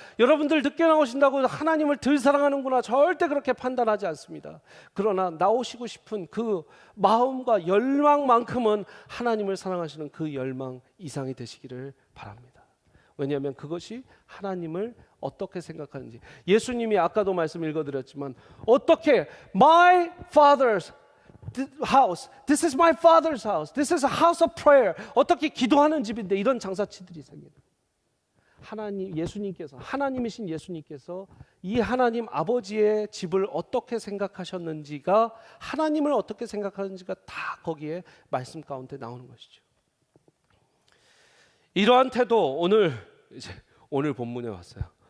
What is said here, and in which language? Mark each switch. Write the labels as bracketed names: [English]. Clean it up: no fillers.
[Korean] 여러분들 늦게 나오신다고 하나님을 덜 사랑하는구나, 절대 그렇게 판단하지 않습니다. 그러나 나오시고 싶은 그 마음과 열망만큼은 하나님을 사랑하시는 그 열망 이상이 되시기를 바랍니다. 왜냐하면 그것이 하나님을 어떻게 생각하는지. 예수님이 아까도 말씀 읽어드렸지만, 어떻게 [English] my father's house, this is my father's house, this is a house of prayer, [Korean] 어떻게 기도하는 집인데 이런 장사치들이 생기는. 하나님, 예수님께서, 하나님이신 예수님께서 이 하나님 아버지의 집을 어떻게 생각하셨는지가, 하나님을 어떻게 생각하는지가 다 거기에 말씀 가운데 나오는 것이죠. 이러한 태도, 오늘 본문에 왔어요.